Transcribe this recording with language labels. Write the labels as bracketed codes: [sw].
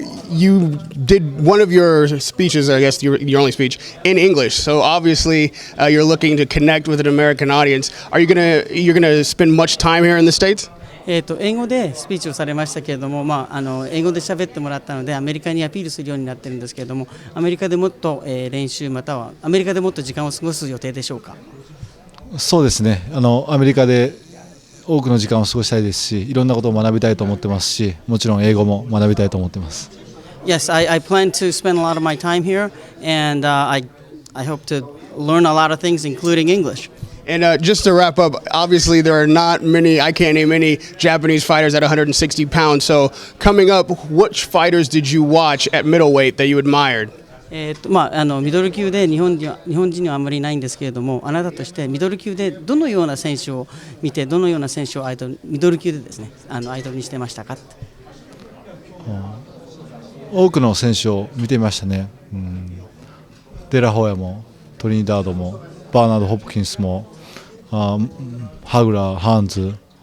[en] You did one of your speeches, I guess your only speech, in English. So obviously, you're looking to connect with an American audience. You're gonna spend much time here in the States? [ja] 英語でスピーチをされましたけれども、英語で喋ってもらったのでアメリカにアピールするようになってるんですけれども、アメリカでもっと練習またはアメリカでもっと時間を過ごす予定でしょうか。そうですね。アメリカで多くの時間を過ごしたいですし、いろんなことを学びたいと思ってますし、もちろん英語も学びたいと思ってます。 [en] Yes, I plan to spend a lot of my time here, and I hope to learn a lot of things, including English. And just to wrap up, obviously there are not many, I can't name any Japanese fighters at 160 pounds. So coming up, which fighters did you watch at middleweight that you admired? [ja] ミドル級で日本人にはあまりないんですけれども、あなたとしてミドル級でどのような選手を見て、どのような選手をミドル級でですね、アイドルにしてましたか。多くの選手を見てみましたね。デラホヤもトリニダードもバーナード・ホプキンスもハグラー、ハンズ。